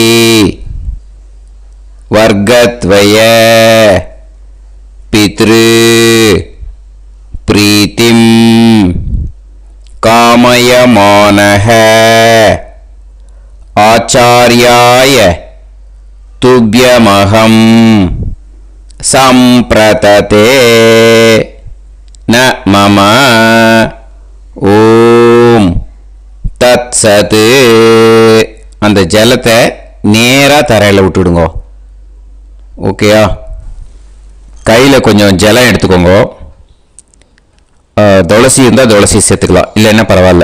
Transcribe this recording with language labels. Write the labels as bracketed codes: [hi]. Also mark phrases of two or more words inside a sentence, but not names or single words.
[sa] वर्गत्वय पितृ प्रीतिं कामयमानः आचार्याय तुभ्यमहं संप्रतते न मम ॐ तत्सत्. [ta] அந்த ஜலத்தை நேராக தரையில் விட்டுடுங்க. ஓகேயா? கையில் கொஞ்சம் ஜலம் எடுத்துக்கோங்க. துளசி இருந்தால் துளசி சேர்த்துக்கலாம், இல்லைன்னா பரவாயில்ல.